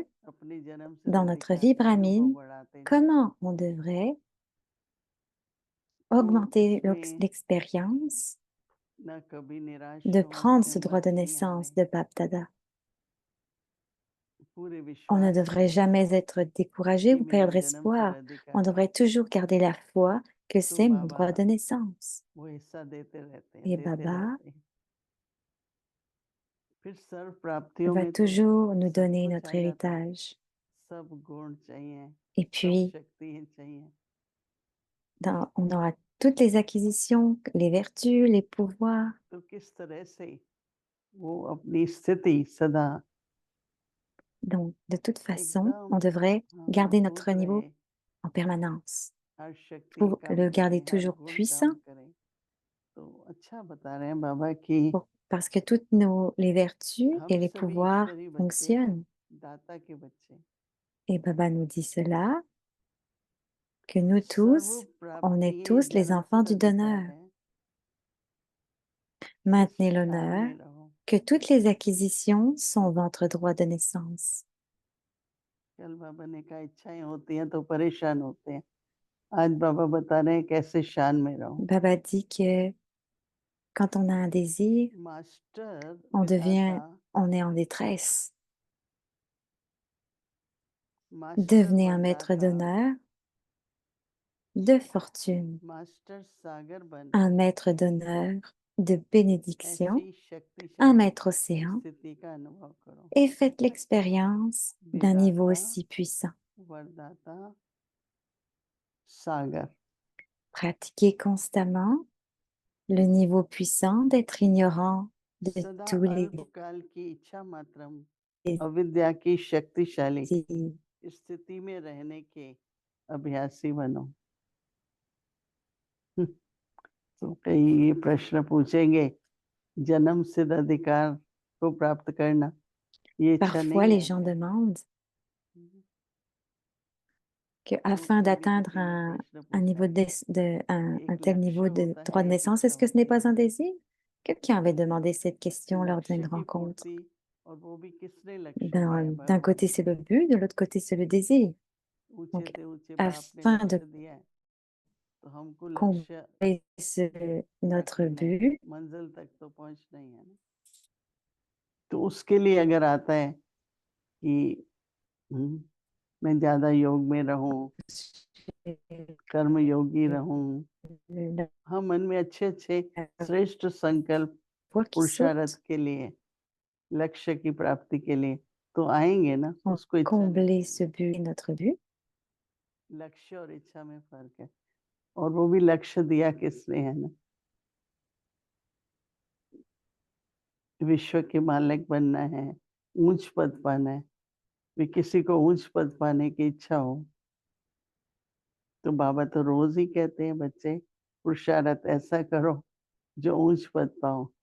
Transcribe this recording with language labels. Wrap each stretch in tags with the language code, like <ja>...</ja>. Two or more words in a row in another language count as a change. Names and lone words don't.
<hi>अपने जन्म से</hi> <fr>dans notre</fr> <hi>अधिकार</hi> <fr>vie</fr> <hi>का अनुभव</hi> <fr>brahmine,</fr> <hi>बढ़ाते जाएं।</hi> <fr>comment on devrait</fr> <hi>तो</hi> <fr>augmenter</fr> <hi>उसमें</hi> <fr>l'expérience</fr> <hi>न कभी निराश</hi> <fr>de</fr> <hi>हो,</hi> <fr>prendre ce droit</fr> <hi>हिम्मत</hi> <fr>de</fr> <hi>नहीं</hi> <fr>naissance</fr> <hi>हारे,</hi> <fr>de Bap Dada.</fr> <hi>पूरे</hi> <fr>On ne</fr> <hi>विश्वास से</hi> <fr>devrait jamais être découragé</fr> <hi>कि</hi> <fr>ou</fr> <hi>मेरा</hi> <fr>perdre</fr> <hi>जन्म से</hi> <fr>espoir. On</fr> <hi>अधिकार है,</hi> <fr>devrait toujours garder la foi que</fr> <hi>तो</hi> <fr>c'est mon</fr> <hi>बाबा</hi> <fr>droit de naissance.</fr> <hi>वो हिस्सा देते रहते हैं,</hi> <fr>Et</fr> <hi>देते</hi> <fr>Baba</fr> <hi>रहते हैं। फिर सर्व प्राप्तियों</hi> <fr>va</fr> <hi>में तो</hi> <fr>toujours nous</fr> <hi>सब</hi> <fr>donner</fr> <hi>कुछ</hi> <fr>notre</fr> <hi>आ जाता है,</hi> <fr>héritage.</fr> <hi>सब गुण चाहिए,</hi> <fr>Et</fr> <hi>सब</hi> <fr>puis,</fr> <hi>शक्ति चाहिए।</hi> <fr>on aura toutes les acquisitions, les vertus, les pouvoirs.</fr> <hi>तो किस तरह से वो अपनी स्थिति सदा</hi> <fr>Donc, de toute façon,</fr> <hi>एकदम</hi> <fr>on devrait garder notre</fr> <hi>मजबूत</hi> <fr>niveau</fr> <hi>रहे,</hi> <fr>en permanence</fr> <hi>हर शक्ति</hi> <fr>pour</fr> <hi>काम</hi> <fr>le</fr> <hi>करे,</hi> <fr>garder</fr> <hi>हर</hi> <fr>toujours</fr> <hi>गुण काम</hi> <fr>puissant.</fr> <hi>करे। तो अच्छा बता रहे हैं बाबा कि</hi> <fr>Parce que toutes les vertus</fr> <hi>हम</hi> <fr>et les</fr> <hi>सभी</hi> <fr>pouvoirs</fr> <hi>ईश्वरी बच्चे हैं,</hi> <fr>fonctionnent.</fr> <hi>दाता के बच्चे,</hi> <fr>Et Baba nous dit cela, que nous</fr> <hi>सर्व</hi> <fr>tous, on est</fr> <hi>प्राप्ति</hi> <fr>tous les</fr> <hi>जन्म</hi> <fr>enfants</fr> <hi>सिद्ध</hi> <fr>du</fr> <hi>अधिकार</hi> <fr>donneur.</fr> <hi>है।</hi> <fr>Maintenez</fr> <hi>इस शान</hi> <fr>l'honneur</fr> <hi>में रहो।</hi> <fr>que toutes les acquisitions sont votre droit de naissance.</fr> <hi>कल बाबा ने कहा इच्छाएं होती हैं तो परेशान होते हैं, आज बाबा बता रहे हैं कैसे शान में रहो।</hi> <fr>Baba dit que quand on a un désir,</fr> <hi>मास्टर</hi> <fr>on est en détresse. Devenez un maître d'honneur, de fortune,</fr> <hi>मास्टर सागर बन</hi> <fr>un maître d'honneur, de bénédiction,</fr> <hi>ऐसी</hi> <fr>un</fr> <hi>शक्तिशाली</hi> <fr>maître océan,</fr> <hi>स्थिति का अनुभव करो।</hi> <fr>et faites l'expérience d'un niveau</fr> <hi>विदाता</hi> <fr>aussi puissant.</fr> <hi>वरदाता सागर।</hi> <fr>Pratiquez constamment le niveau puissant d'être ignorant de</fr> <hi>सदा</hi> <fr>tous les</fr> <hi>अल्पकाल की इच्छा मात्रम</hi> <fr>désirs.</fr> <hi>अविद्या की शक्तिशाली स्थिति में रहने के अभ्यासी बनो। तो कई ये प्रश्न पूछेंगे, जन्म सिद्ध अधिकार को प्राप्त करना ये इच्छा</hi> <fr>Parfois,</fr> <hi>नहीं</hi> <fr>les</fr> <hi>है</hi> <fr>gens</fr> <hi>क्या?</hi> <fr>demandent que</fr> <hi>तो</hi> <fr>afin</fr> <hi>कभी</hi> <fr>d'atteindre</fr> <hi>किसी ने प्रश्न</hi> <fr>un</fr> <hi>पूछा,</hi> <fr>niveau un</fr> <hi>एक</hi> <fr>tel</fr> <hi>लक्ष्य</hi> <fr>niveau de</fr> <hi>होता</hi> <fr>droit de</fr> <hi>है, एक</hi> <fr>naissance,</fr> <hi>इच्छा</hi> <fr>est-ce que ce n'est</fr> <hi>होती</hi> <fr>pas</fr> <hi>है।</hi> <fr>un désir? Quelqu'un avait demandé cette question lors d'une</fr> <hi>लक्ष्य की</hi> <fr>rencontre.</fr> <hi>पूर्ति और वो भी किसने लक्ष्य दिया है?</hi> <fr>D'un côté,</fr> <hi>भगवान</hi> <fr>c'est</fr> <hi>ने।</hi> <fr>le but, de l'autre côté, c'est le désir.</fr> <hi>ऊंचे</hi> <fr>Donc,</fr> <hi>से ऊंचे बाप ने</hi> <fr>afin de</fr> <hi>लक्ष्य दिया है, तो तो हमको लक्ष्य</hi> <fr>combler notre</fr> <hi>प्राप्ति नहीं,</hi> <fr>but,</fr> <hi>मंजिल तक तो पहुंचना ही है ना। तो उसके लिए अगर आता है कि मैं ज्यादा योग में रहूं, कर्म योगी रहूं, हाँ, मन में अच्छे-अच्छे श्रेष्ठ संकल्प</hi> <fr>qui</fr> <hi>पुरुषार्थ</hi> <fr>saute,</fr> <hi>के लिए, लक्ष्य की प्राप्ति के लिए तो आएँगे ना, उसको इच्छा नहीं</hi> <fr>combler</fr> <hi>करेंगे।</hi> <fr>ce but est notre but.</fr> <hi>लक्ष्य और इच्छा में फ़र्क है और वो भी लक्ष्य दिया किसने है ना, विश्व के मालिक बनना है, ऊँच पद पाना है। वे किसी को ऊँच पद पाने की इच्छा हो, तो बाबा तो रोज़ ही कहते हैं बच्चे, पुरुषार्थ ऐसा करो जो ऊँच पद पाओ।</hi>